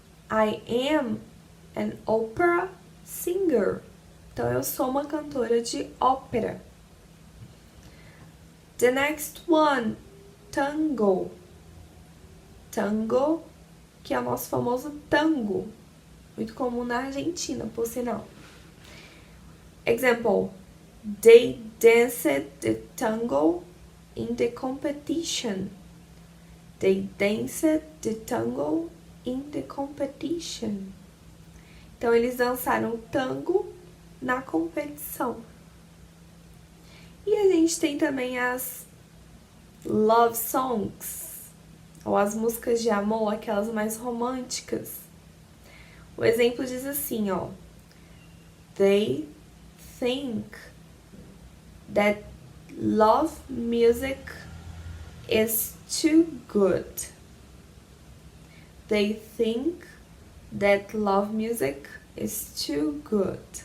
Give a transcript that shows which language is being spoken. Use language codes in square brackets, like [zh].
[en] I am an opera singer. [pt] Então, eu sou uma cantora de ópera. [en] The next one, [pt] tango. Tango, que é o nosso famoso tango. Muito comum na Argentina, por sinal. Example. [en] They danced the tango in the competition. They danced the tango in the competition. [pt] Então, eles dançaram tango na competição. E a gente tem também as love songs, ou as músicas de amor, aquelas mais românticas. O exemplo diz assim, ó. [en] They think that love music is too good. They think that love music is too good.